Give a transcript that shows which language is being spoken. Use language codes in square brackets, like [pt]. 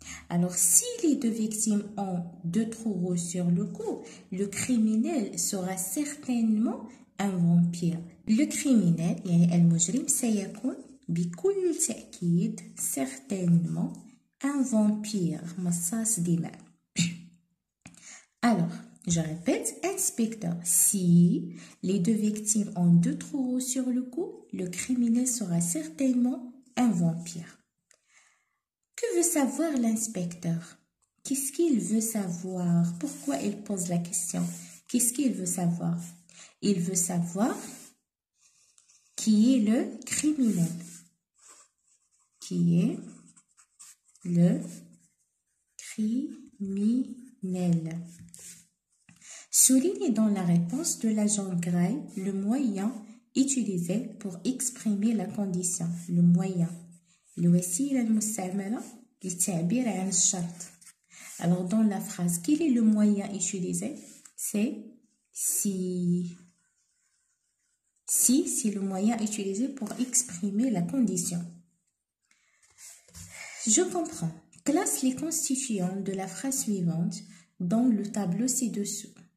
[fr] Alors, si les deux victimes ont deux trous rouges sur le cou, le criminel sera certainement un vampire. Le criminel, [ar] يعني المجرم, سيكون بكل تأكيد [fr] certainement un vampire, [ar] مصاص دماء. [fr] Alors, je répète, inspecteur, si les deux victimes ont deux trous rouges sur le cou, le criminel sera certainement un vampire. Que veut savoir l'inspecteur? Qu'est-ce qu'il veut savoir? Pourquoi il pose la question? Qu'est-ce qu'il veut savoir? Il veut savoir qui est le criminel. Qui est le criminel? Soulignez dans la réponse de l'agent Gray le moyen utilisé pour exprimer la condition. Le moyen. [ar] الوسيلة المستعملة للتعبير عن الشرط. [fr] Alors dans la phrase, quel est le moyen utilisé? C'est si. Si, c'est le moyen utilisé pour exprimer la condition. Je comprends. Classe les constituants de la phrase suivante dans le tableau ci-dessous.